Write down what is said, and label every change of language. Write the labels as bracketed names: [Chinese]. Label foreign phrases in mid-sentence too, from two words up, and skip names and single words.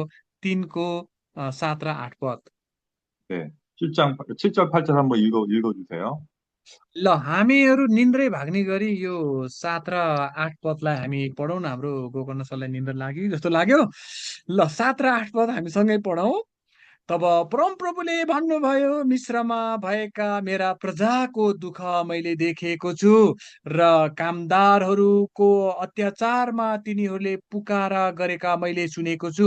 [Nepali] 3 को 7 र 8 पद। [Korean] 네, 7절 8절 한번 읽어주세요. [Nepali] ल हामीहरू निन्द्रै भाग्ने गरी यो 7 र 8 पदलाई हामी पढौँ न। हाम्रो गोकर्ण सरलाई निन्द्रा लाग्यो कि जस्तो लाग्यो। ल 7 र 8 पद हामी सँगै पढौँ। तब परमप्रभुले भन्नुभयो, मिश्रमा भएका मेरा प्रजाको दुःख मैले देखेको छु र कामदारहरूको अत्याचारमा तिनीहरूले पुकारा गरेका मैले सुनेको छु।